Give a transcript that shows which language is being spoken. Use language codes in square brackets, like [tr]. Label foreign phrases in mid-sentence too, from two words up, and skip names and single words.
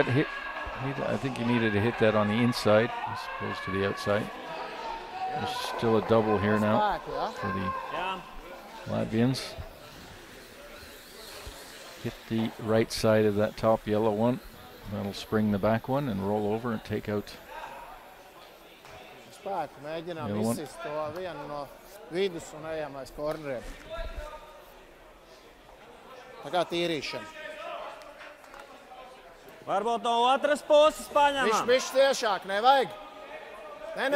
[en] I think you needed to hit that on the inside as opposed to the outside. There's still a double here now for the [lv] Jā. [en] Latvians. Hit the right side of that top yellow one. That'll spring the back one and roll over and take out. [lv] Spēku mēģinām [en] Yellow one. [lv] izsist to vienu no vidus un ejam aiz korneriem. Tā kā tīrīšana. Varbūt no otras puses paņemam. Bišķi ciešāk, nevajag? Nē,